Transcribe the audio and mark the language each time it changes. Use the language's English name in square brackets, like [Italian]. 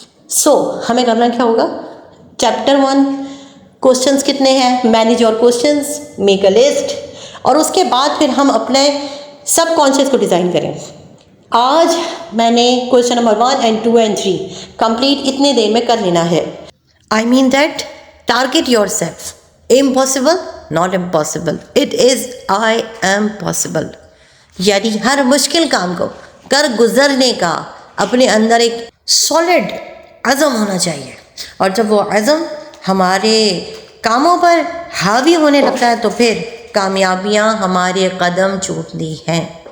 [Urdu] سو ہمیں کرنا کیا ہوگا؟ چیپٹر 1 کوشچنس کتنے ہیں، [English] manage your questions, make a list, [Urdu] اور اس کے بعد پھر ہم اپنے سب کانشیس کو ڈیزائن کریں. آج میں نے question number 1 and 2 and 3 complete اتنے دیر میں کر لینا ہے. [English] I mean that target yourself. Impossible? Not impossible. It is I am possible. [Urdu] یعنی ہر مشکل کام کو کر گزرنے کا اپنے اندر ایک سالڈ عزم ہونا چاہیے، اور جب وہ عزم ہمارے کاموں پر حاوی ہونے لگتا ہے تو پھر کامیابیاں ہمارے قدم چومتی ہیں.